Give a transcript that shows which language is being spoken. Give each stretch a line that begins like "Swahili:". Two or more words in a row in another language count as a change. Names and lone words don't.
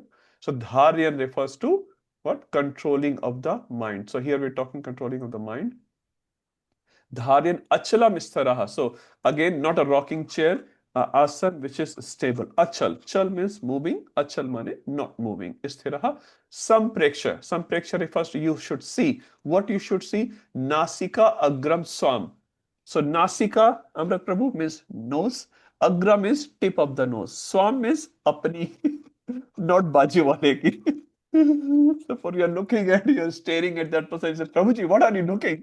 English: So dharyan refers to what? Controlling of the mind. So here we're talking controlling of the mind.
Sanskrit: ध्यानम् अचलम् स्थिरः.
English: So again, not a rocking chair, asan which is stable. Achal. Chal means moving. Achal mane not moving. Isthiraha. Sampreksha. Sampreksha refers to you should see. What you should see?
Sanskrit: नासिका अग्रम् स्वम्.
English: So Nasika, Amrit Prabhu, means nose. Agram is tip of the nose. Swam is apni, not
Hindi: बाजू वाले की.
English: So for you're looking at, you're staring at that person, you say, Prabhuji, what are you looking?